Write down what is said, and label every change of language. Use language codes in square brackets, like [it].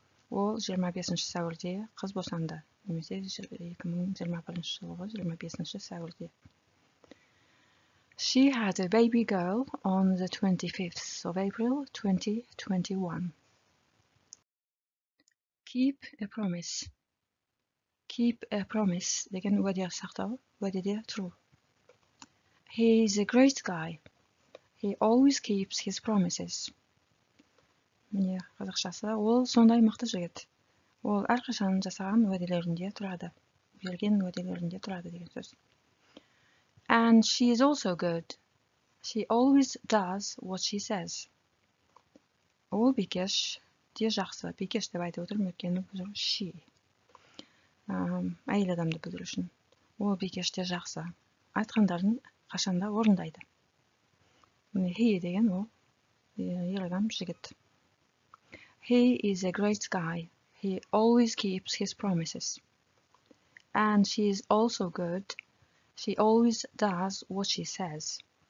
[kk] Ол 25 сәуірде қыз босанды. Немесе 2021 жылғы 25 сәуірде. [en] She had a baby girl on the 25th of April 2021. Keep a promise. Keep a promise [kk] деген уәде сақтау, уәдеде тұру. [en] He is a great guy. He always keeps his promises. [kk] Міне қазақшасы, ол сондай мықты жігіт. Ол әрқашан жасаған уәделерінде тұрады. Берген уәделерінде тұрады деген сөз. [en] And she is also good. She always does what she says. [kk] Ол бикеш де жақсы. Бикеш деп айтып отырмын, өйткені бұл she. Әйел адамды білдіру үшін. Ол бикеш те жақсы. Айтқандарын қашанда орындайды. He деген ол ер адам, жігіт. [en] He is a great guy. He always keeps his promises. And she is also good. She always does what she says.